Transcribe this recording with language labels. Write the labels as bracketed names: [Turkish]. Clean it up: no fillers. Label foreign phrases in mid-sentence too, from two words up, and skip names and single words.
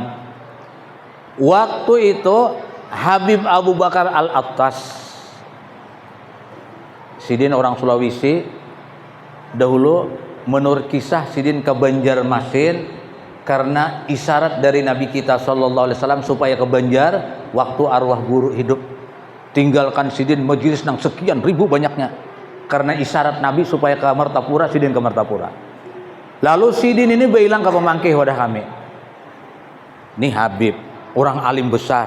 [Banjar] Waktu itu Habib Abu Bakar Al-Attas, sidin orang Sulawesi, dahulu menurut kisah sidin ke Banjarmasin karena isyarat dari Nabi kita [Arabic] صلى الله عليه وسلم [Banjar] supaya ke Banjar waktu arwah guru hidup. Tinggalkan sidin majelis nang sekian ribu banyaknya. Karena isyarat Nabi supaya ke Martapura, sidin ke Martapura. Lalu sidin ini bilang ke pemangkih wadah kami. Nih Habib, orang alim besar.